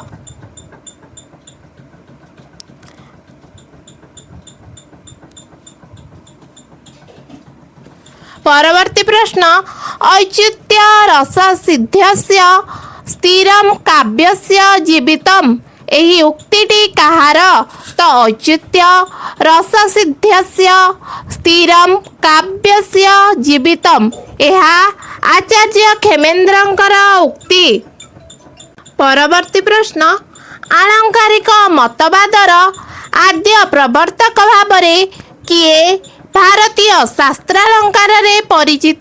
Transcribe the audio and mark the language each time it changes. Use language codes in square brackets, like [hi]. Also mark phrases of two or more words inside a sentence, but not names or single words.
[or] ପରବର୍ତ୍ତୀ ପ୍ରଶ୍ନ [sa] औचित्य रस सिद्धस्य स्थिरम काव्यस्य जीवितम [or] ଏହି ଉକ୍ତିଟି କାହାର? [sa] ତ ଔଚିତ୍ୟ ରସସିଦ୍ଧସ୍ୟ ସ୍ଥିରମ୍ କାବ୍ୟସ୍ୟ ଜୀବିତମ୍। [or] ଏହା ଆଚାର୍ଯ୍ୟ କ୍ଷେମେନ୍ଦ୍ରଙ୍କର ଉକ୍ତି। ପରବର୍ତ୍ତୀ ପ୍ରଶ୍ନ, ଆଳଙ୍କାରିକ ମତବାଦର ଆଦ୍ୟ ପ୍ରବର୍ତ୍ତକ ଭାବରେ କିଏ ଭାରତୀୟ ଶାସ୍ତ୍ରାଳଙ୍କାରରେ ପରିଚିତ?